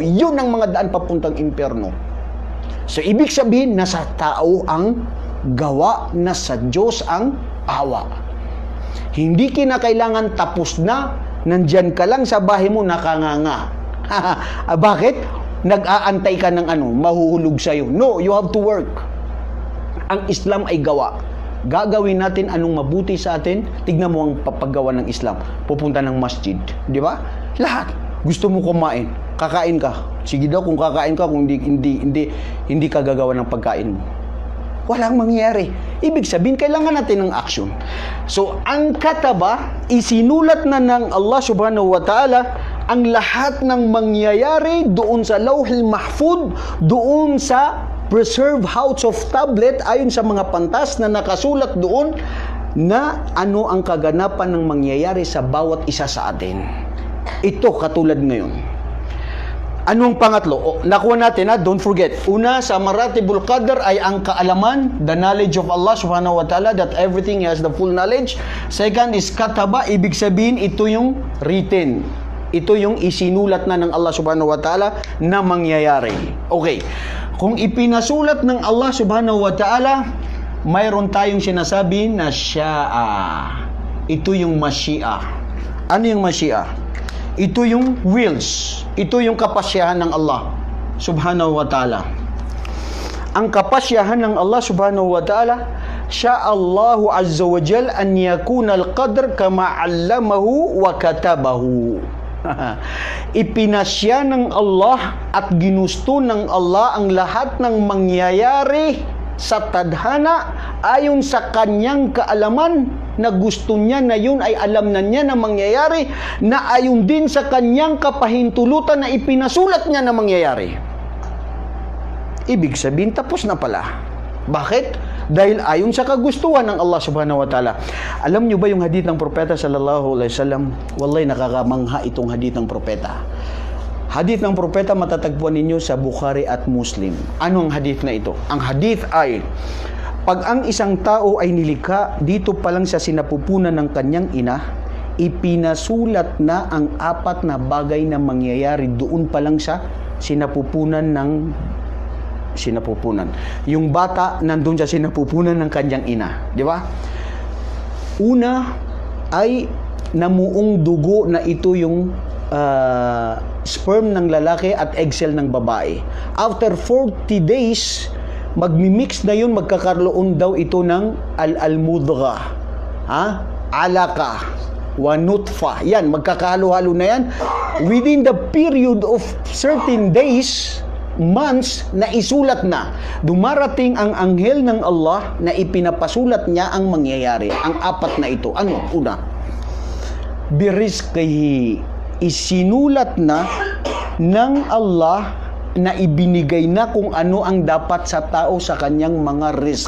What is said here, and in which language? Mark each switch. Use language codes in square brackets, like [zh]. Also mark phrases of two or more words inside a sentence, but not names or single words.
[tl] Yun ang mga daan papuntang impyerno. So, ibig sabihin, nasa tao ang gawa, nasa Diyos ang awa. Hindi kinakailangan tapos na, nandyan ka lang sa bahay mo, nakanganga. Bakit? Nag-aantay ka ng ano, mahuhulog sa'yo. [en] No, you have to work. [tl] Ang Islam ay gawa. Gagawin natin anong mabuti sa atin. Tignan mo ang papagawa ng Islam. Pupunta ng masjid. Di ba? Lahat. Gusto mo kumain, kakain ka. Sige daw kung kakain ka, kung hindi ka gagawa ng pagkain mo. Walang mangyayari. Ibig sabihin, kailangan natin ng action. So, ang kataba, isinulat na ng Allah [ar] سبحانه وتعالى [tl] ang lahat ng mangyayari doon sa [ar] اللوح المحفوظ, [tl] doon sa [en] Preserved House of Tablet, [tl] ayon sa mga pantas na nakasulat doon na ano ang kaganapan ng mangyayari sa bawat isa sa atin. Ito katulad ngayon. Ano ang pangatlo? Nakuha natin, [en] don't forget. [tl] Una, sa [ar] مراتب القدر [tl] ay ang kaalaman, [en] the knowledge of Allah [ar] سبحانه وتعالى, [en] that everything has the full knowledge. Second is [tl] kataba, ibig sabihin ito yung written. Ito yung isinulat na ng Allah [ar] سبحانه وتعالى [tl] na mangyayari. Okay. Kung ipinasulat ng Allah [ar] سبحانه وتعالى, [tl] mayroon tayong sinasabi na sya'a. Ito yung masyi'a. Ano yung masyi'a? Ito yung wills. Ito yung kapasyahan ng Allah [ar] سبحانه وتعالى. [tl] Ang kapasyahan ng Allah [ar] سبحانه وتعالى, شاء الله عز وجل أن يكون القدر كما علمه وكتبه. [tl] Ipinasya ng Allah at ginusto ng Allah ang lahat ng mangyayari sa tadhana ayon sa kanyang kaalaman, na gusto niya na yun ay alam na niya na mangyayari, na ayon din sa kanyang kapahintulutan na ipinasulat niya na mangyayari. Ibig sabihin, tapos na pala. Bakit? Dahil ayon sa kagustuhan ng Allah [ar] سبحانه وتعالى. [tl] Alam niyo ba yung hadith ng propeta [ar] صلى الله عليه وسلم? [tl] Wallahi, nakakamangha itong hadith ng propeta. Hadith ng propeta matatagpuan ninyo sa Bukhari at Muslim. Ano ang hadith na ito? Ang hadith ay, pag ang isang tao ay nilikha, dito pa lang sa sinapupunan ng kanyang ina, ipinasulat na ang 4 na bagay na mangyayari doon pa lang sa sinapupunan. Yung bata nandun sa sinapupunan ng kanyang ina. Di ba? Una ay namuong dugo na ito yung sperm ng lalaki at [en] egg cell [tl] ng babae. [en] After 40 days, [tl] magmimix na yun, magkakaroon daw ito ng [ar] المضغة علقة ونطفة. [tl] Yan, magkakahalo-halo na yan. [en] Within the period of certain days, months, [tl] na isulat na. Dumarating ang anghel ng Allah na ipinapasulat niya ang mangyayari. Ang 4 na ito. Ano? Una, birizqihi, isinulat na ng Allah na ibinigay na kung ano ang dapat sa tao sa kanyang mga risk.